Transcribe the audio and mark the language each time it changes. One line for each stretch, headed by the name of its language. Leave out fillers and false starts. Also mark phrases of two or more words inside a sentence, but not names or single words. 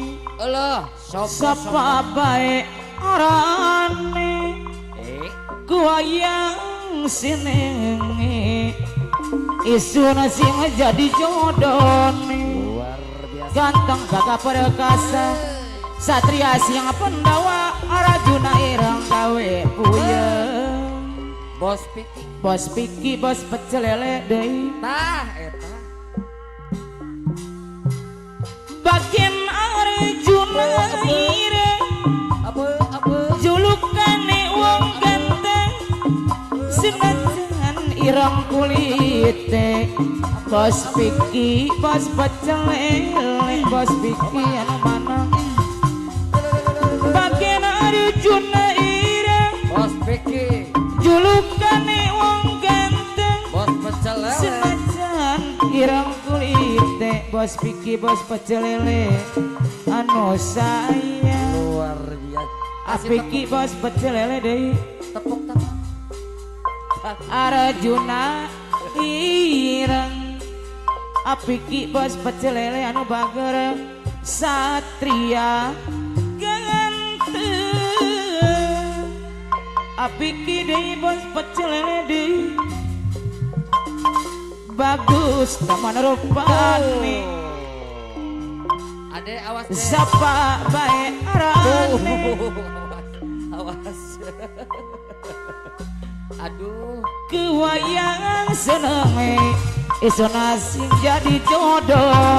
Javanese: Allah, sapa bae orane, kuayang sinenge, isuna sing jadi jodohne.
Indonesian: luar biasa. Ganteng gagah perkasa, satria siang pendawa, Arjuna Ireng
Javanese: gawe puyeng.
Sundanese: Bos Piki, Bos Piki, Bos Pecel Lele deui. tah eta.
Indonesian: Bagian Arjuna Ireng, Apa?
Javanese: julukane wong ganteng, senajan ireng kulite.
Sundanese: Bos Piki, Bos Pecel Lele, Bos Piki anu mana?
Indonesian: Bagian Arjuna Ireng, Bos Piki,
Javanese: julukane wong ganteng,
Indonesian: Bos Pecel Lele.
Javanese: senajan ireng kulite.
Sundanese: Bos Piki, Bos Pecel Lele anu sayang.
Indonesian: Luar biasa.
Sundanese: Piki, Bos Pecel Lele deui.
Indonesian: Tepuk tangan.
Sundanese: Arjuna Ireng, Piki, Bos Pecel Lele anu bager, satria ganteng. Piki deui, Bos Pecel Lele deui.
Javanese: Bagus teman rupane,
Indonesian: Ade awas deh.
Javanese: sapa bae arane,
Indonesian: Awas. Aduh.
Javanese: kuayang senenge, isuna sing jadi jodoh.